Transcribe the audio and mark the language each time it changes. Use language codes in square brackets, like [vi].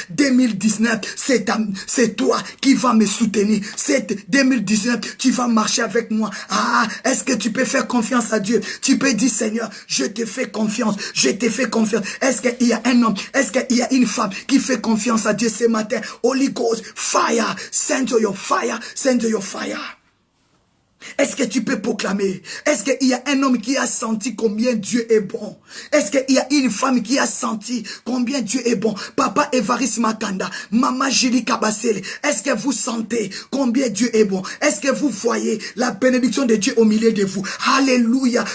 [fr] 2019, c'est toi qui vas me soutenir. C'est 2019, tu vas marcher avec moi. Est-ce que tu peux faire confiance à Dieu? Tu peux dire, Seigneur, je te fais confiance, je te fais confiance. Est-ce qu'il y a un homme, est-ce qu'il y a une femme qui fait confiance à Dieu ce matin? [en] Holy Ghost, fire, send your fire, send your fire. [fr] Est-ce que tu peux proclamer? Est-ce qu'il y a un homme qui a senti combien Dieu est bon? Est-ce qu'il y a une femme qui a senti combien Dieu est bon? Papa Évariste Makanda, Maman Julie Kabasele, est-ce que vous sentez combien Dieu est bon? Est-ce que vous voyez la bénédiction de Dieu au milieu de vous? Alléluia.